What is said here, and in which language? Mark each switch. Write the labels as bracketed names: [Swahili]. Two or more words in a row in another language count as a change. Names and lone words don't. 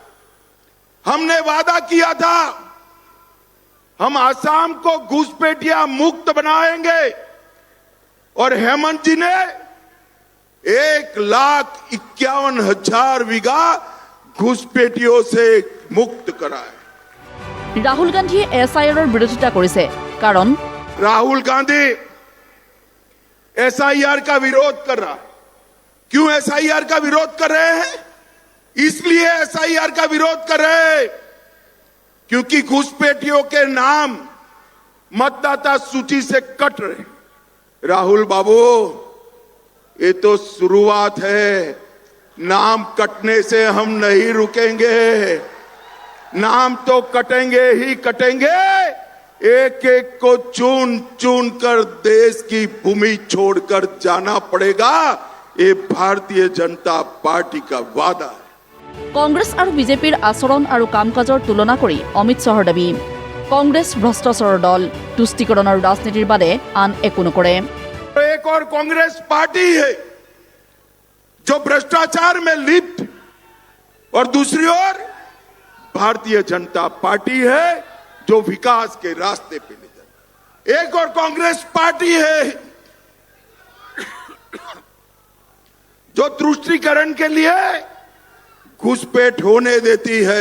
[Hindi] हमने वादा किया था हम आसाम को घुसपैठिया मुक्त बनाएंगे और हेमंत जी ने 1,51,000 बीघा घुसपैठियों से मुक्त कराए। [Assamese] ৰাহুল গান্ধীয়ে SIR বিৰোধিতা কৰিছে, কাৰণ [Hindi] राहुल गांधी SIR का विरोध कर रहा है। क्यों SIR का विरोध कर रहे हैं? इसलिए SIR का विरोध कर रहे हैं क्योंकि घुसपैठियों के नाम मतदाता सूची से कट रहे। राहुल बाबू, ये तो शुरुआत है, नाम कटने से हम नहीं रुकेंगे। नाम तो कटेंगे ही कटेंगे, एक एक को चुन चुन कर देश की भूमि छोड़कर जाना पड़ेगा। ये भारतीय जनता पार्टी का वादा है। [Assamese] কংগ্ৰেছ আৰু বিজেপিৰ আচৰণ আৰু কাম কাজৰ তুলনা কৰি অমিত শ্বাহৰ দাবী, কংগ্ৰেছ ভ্ৰষ্টাচাৰৰ দল, তুষ্টিকৰণ আৰু ৰাজনীতিৰ বাদে আন একো নকৰে। [Hindi] एक और कांग्रेस पार्टी है जो भ्रष्टाचार में लिप्त, और दूसरी ओर भारतीय जनता पार्टी है जो विकास के रास्ते पे ले जाती। एक और कांग्रेस पार्टी है जो तुष्टीकरण के लिए घुसपैठ होने देती है।